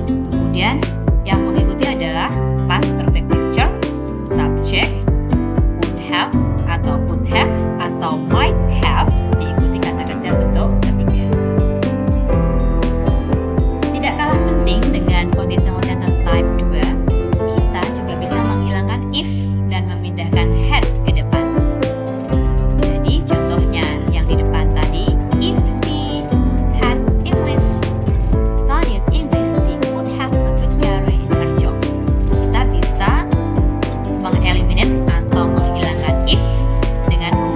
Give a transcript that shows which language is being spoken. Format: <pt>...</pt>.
<id>Kemudian yang mengikuti adalah past perfect future, subject, would have atau could have atau might have diikuti kata kerja bentuk ketiga. Tidak kalah penting dengan conditional sentence type 2, kita juga bisa menghilangkan if dan memindahkan had ke depan. Jadi contohnya yang di depan tadi,</id> <en>if she had English, studied English, she would have a good career in her job.</en> <id>Kita bisa mengeliminate atau menghilangkan if dengan</id>